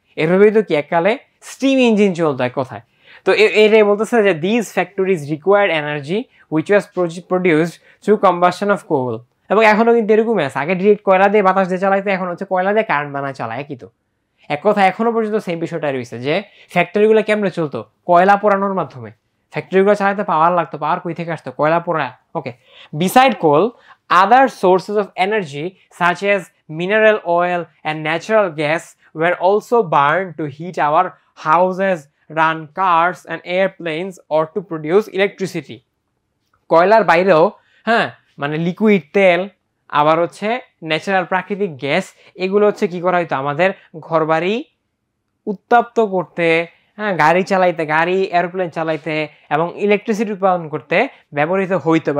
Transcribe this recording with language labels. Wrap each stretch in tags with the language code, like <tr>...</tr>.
<bn>এভাবেই তো কি এককালে স্টিম ইঞ্জিন চলতো এক কথায়। তো এটাই বলতেছে যে</bn> <en>this factories required energy which was produced through combustion of coal,</en> <bn>এবং এখনো কিন্তু এরকমই আছে, আগে ডিরেক্ট কয়লা দিয়ে বাতাস দিয়ে চালাইতে, এখন হচ্ছে কয়লা দিয়ে কারেন্ট বানায় চালায়, একই তো এক কথা। এখনো পর্যন্ত সেম বিষয়টা রয়েছে যে ফ্যাক্টরিগুলো কেমনে চলতো, কয়লা পোড়ানোর মাধ্যমে। ফ্যাক্টরিগুলো চালাতে পাওয়ার লাগতো, পাওয়ার কই থেকে আসতো, কয়লা পোড়া।</bn> <en>Okay, beside coal other sources of energy such as mineral oil and natural gas were also burned to heat our houses, run cars and airplanes or to produce electricity.</en> <bn>কয়লার বাইরেও, হ্যাঁ, মানে লিকুইড তেল, আবার হচ্ছে ন্যাচারাল প্রাকৃতিক গ্যাস, এগুলো হচ্ছে কি করা হইতো, আমাদের ঘরবাড়ি উত্তপ্ত করতে, হ্যাঁ, গাড়ি চালাইতে, গাড়ি এরোপ্লেন চালাইতে এবং ইলেকট্রিসিটি উৎপাদন করতে ব্যবহৃত হইতো।</bn>